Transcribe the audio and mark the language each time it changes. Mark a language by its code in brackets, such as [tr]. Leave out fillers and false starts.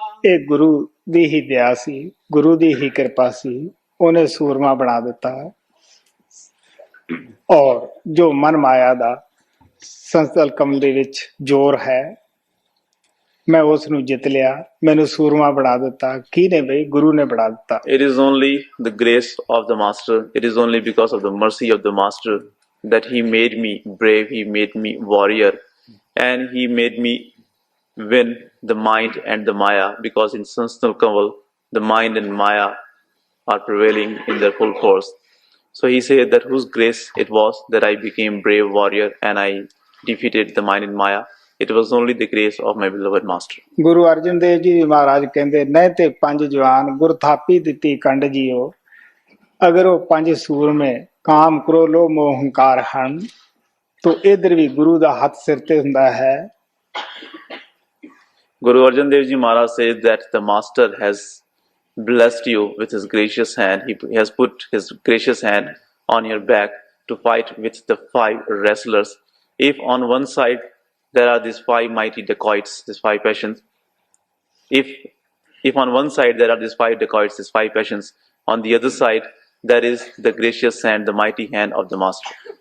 [pa] ਇਹ ਗੁਰੂ ਦੀ ਹੀ ਦਇਆ ਸੀ, ਗੁਰੂ ਦੀ ਹੀ ਕਿਰਪਾ ਸੀ, ਉਹਨੇ ਸੂਰਮਾ ਬਣਾ ਦਿੱਤਾ। ਔਰ ਜੋ ਮਨ ਮਾਇਆ ਦਾ ਸੰਸਲ ਕਮਲ ਦੇ ਵਿੱਚ ਜ਼ੋਰ ਹੈ, ਮੈਂ ਉਸ ਨੂੰ ਜਿੱਤ ਲਿਆ, ਮੈਨੂੰ ਸੂਰਮਾ ਬਣਾ ਦਿੱਤਾ। ਕੀ ਨੇ ਬਈ? ਗੁਰੂ ਨੇ ਬਣਾ ਦਿੱਤਾ। [en] It is only the grace of the master, it is only because of the mercy of the master that he made me brave, he made me warrior, and he made me win the mind and the maya, because in Sanstal Kaval the mind and maya are prevailing in their full force. So he said that whose grace it was that I became brave warrior and I defeated the mind and maya. It was only the grace of my beloved master. [pa] Guru Arjan Dev ji ਮਹਾਰਾਜ ਕਹਿੰਦੇ, ਨਹੀਂ ਤੇ ਪੰਜ ਜਵਾਨ ਗੁਰ ਥਾਪੀ ਦਿੱਤੀ ਕੰਡ JIO, ਅਗਰ ਉਹ ਪੰਜ ਸੂਰਮੇ ਕਾਮ ਕ੍ਰੋਧ ਲੋਭ ਮੋਹ ਹੰਕਾਰ ਹਨ, ਤਾਂ ਇਧਰ ਵੀ ਗੁਰੂ ਦਾ ਹੱਥ ਸਿਰ ਤੇ ਹੁੰਦਾ ਹੈ। [en] Guru Arjan Dev Ji Maharaj says that the master has blessed you with his gracious hand. He has put his gracious hand on your back to fight with the 5 wrestlers. If on one side there are these 5 mighty dacoits, these 5 passions, if on one side there are these 5 dacoits, these 5 passions, on the other side there is the gracious hand, the mighty hand of the master.